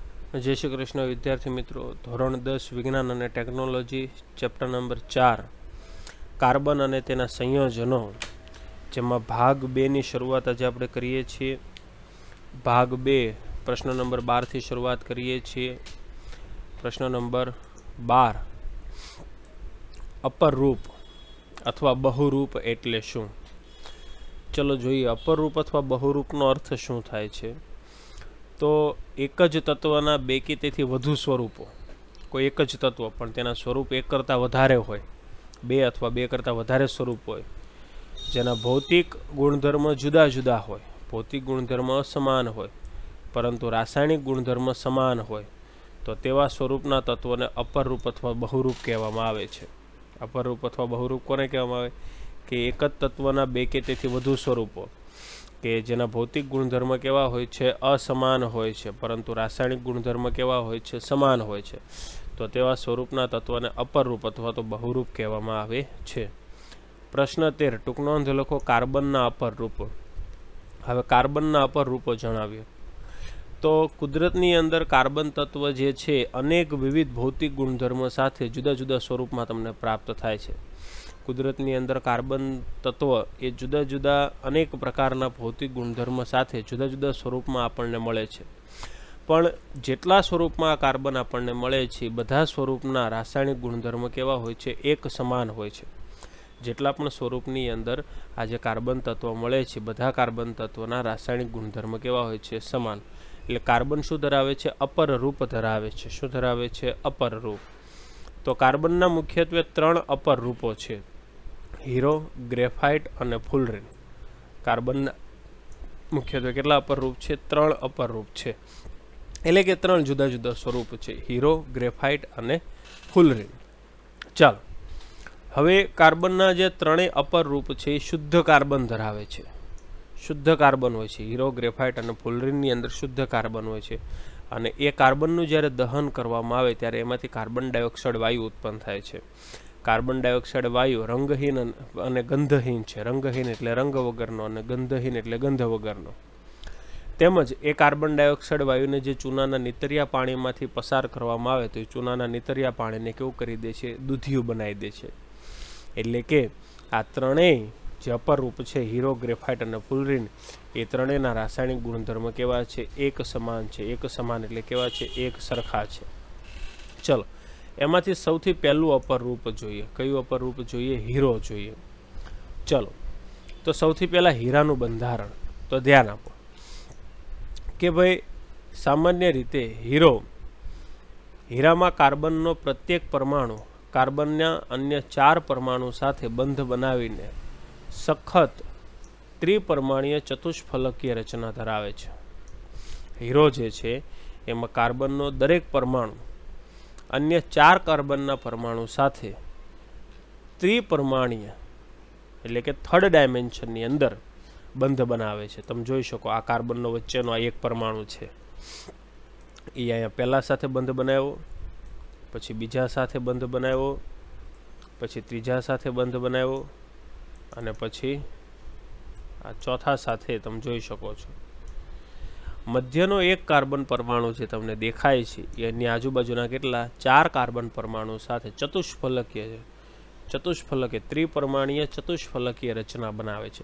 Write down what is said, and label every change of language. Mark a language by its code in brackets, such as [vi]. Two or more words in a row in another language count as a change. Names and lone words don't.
[gu] જય શ્રી કૃષ્ણ વિદ્યાર્થી મિત્રો, ધોરણ 10 વિજ્ઞાન ઔર [en] technology chapter number [gu] 4 કાર્બન ઔર તેના સંયોજનો જેમાં ભાગ 2 ની શરૂઆત આજે આપણે કરીએ છીએ। ભાગ 2 પ્રશ્ન નંબર 12 થી શરૂઆત કરીએ છીએ। પ્રશ્ન નંબર 12 અપર રૂપ અથવા બહુરૂપ એટલે શું। ચાલો જોઈએ અપર રૂપ અથવા બહુરૂપનો અર્થ શું થાય છે। તો એક જ તત્વના બે કે તેથી વધુ સ્વરૂપો, કોઈ એક જ તત્વ પણ તેના સ્વરૂપ એક કરતા વધારે હોય, બે અથવા બે કરતા વધારે સ્વરૂપ હોય, જેના ભૌતિક ગુણધર્મ જુદા જુદા હોય, ભૌતિક ગુણધર્મ અસમાન હોય પરંતુ રાસાયણિક ગુણધર્મ સમાન હોય, તો તેવા સ્વરૂપના તત્વોને અપર રૂપ અથવા બહુરૂપ કહેવામાં આવે છે। અપર રૂપ અથવા બહુરૂપ કોને કહેવામાં આવે કે એક જ તત્વના બે કે તેથી વધુ સ્વરૂપો કે જેના ભૌતિક ગુણધર્મ કેવા હોય છે અસમાન હોય છે પરંતુ રાસાયણિક ગુણધર્મ કેવા હોય છે સમાન હોય છે, તો તેવા સ્વરૂપના તત્વને અપર રૂપ અથવા તો બહુરૂપ કહેવામાં આવે છે। પ્રશ્ન 13 ટૂંક નોંધ લખો કાર્બનના અપર રૂપો। હવે કાર્બનના અપર રૂપો જણાવ્યો। તો કુદરતની અંદર કાર્બન તત્વ જે છે અનેક વિવિધ ભૌતિક ગુણધર્મ સાથે જુદા જુદા સ્વરૂપમાં તમને પ્રાપ્ત થાય છે। કુદરતની અંદર કાર્બન તત્વ એ જુદા જુદા અનેક પ્રકારના ભૌતિક ગુણધર્મ સાથે જુદા જુદા સ્વરૂપમાં આપણને મળે છે। પણ જેટલા સ્વરૂપમાં કાર્બન આપણને મળે છે બધા સ્વરૂપના રાસાયણિક ગુણધર્મ કેવા હોય છે એક સમાન હોય છે। જેટલા પણ સ્વરૂપની અંદર આજ કાર્બન તત્વ મળે છે બધા કાર્બન તત્વના રાસાયણિક ગુણધર્મ કેવા હોય છે સમાન। એટલે કાર્બન શું ધરાવે છે? અપર રૂપ ધરાવે છે। શું ધરાવે છે? અપર રૂપ। તો કાર્બનના મુખ્યત્વે 3 અપર રૂપો છે, હીરો, ગ્રેફાઇટ અને ફુલરીન। કાર્બનના મુખ્યત્વે કેટલા અપર રૂપ છે? 3 અપર રૂપ છે, એટલે કે 3 જુદા જુદા સ્વરૂપ છે, હીરો, ગ્રેફાઇટ અને ફુલરીન। ચાલો હવે કાર્બનના જે ત્રણેય અપર રૂપ છે એ શુદ્ધ કાર્બન ધરાવે છે। શુદ્ધ કાર્બન હોય છે, હીરો, ગ્રેફાઇટ ઔર ફુલરીન અંદર શુદ્ધ કાર્બન હોય છે અને એ કાર્બનનું જ્યારે દહન કરવામાં આવે ત્યારે એમાંથી [en] carbon dioxide [gu] વાયુ ઉત્પન્ન થાય છે। [en] carbon dioxide [gu] વાયુ રંગહીન અને ગંધહીન છે। રંગહીન એટલે રંગ વગરનો અને ગંધહીન એટલે ગંધ વગરનો। તેમજ એ [en] carbon dioxide [gu] વાયુને જે ચૂનાના નીતરિયા પાણીમાંથી પસાર કરવામાં આવે તો એ ચૂનાના નીતરિયા પાણીને કેવું કરી દે છે? દૂધિયું બનાવી દે છે। એટલે કે આ ત્રણેય જે અપર રૂપ હૈ હીરો, ગ્રેફાઇટ ઔર ફુલરીન એ ત્રણેયના રાસાયણિક ગુણધર્મ કેવા છે? એક સમાન છે। એક સમાન એટલે કેવા છે? એક સરખા છે। ચાલો એમાંથી સૌથી પહેલું અપર રૂપ જોઈએ। કયું અપર રૂપ જોઈએ? હીરો જોઈએ। ચાલો તો સૌથી પહેલા હીરાનું બંધારણ। તો ધ્યાન આપો કે ભાઈ સામાન્ય રીતે હીરામાં કાર્બનનો પ્રત્યેક પરમાણુ કાર્બનના અન્ય 4 પરમાણુ સાથે બંધ બનાવીને સખત ત્રિપરમાણીય ચતુષ્ફલકીય રચના ધરાવે છે। હીરો જે છે એમાં કાર્બનનો દરેક પરમાણુ અન્ય 4 કાર્બનના પરમાણુ સાથે ત્રિપરમાણીય એટલે કે [en] third dimensionની [gu] અંદર બંધ બનાવે છે। તમે જોઈ શકો આ કાર્બનનો વચ્ચેનો આ એક પરમાણુ છે એ અહીંયા પહેલા સાથે બંધ બનાવ્યો, પછી બીજા સાથે બંધ બનાવ્યો, પછી ત્રીજા સાથે બંધ બનાવ્યો અને પછી આ ચોથા સાથે તમે જોઈ શકો છો। મધ્યનો એક કાર્બન પરમાણુ જે તમને દેખાય છે એની આજુબાજુના કેટલા 4 કાર્બન પરમાણુ સાથે ચતુષ્ફલકીય ત્રિપરમાણીય ચતુષ્ફલકીય રચના બનાવે છે।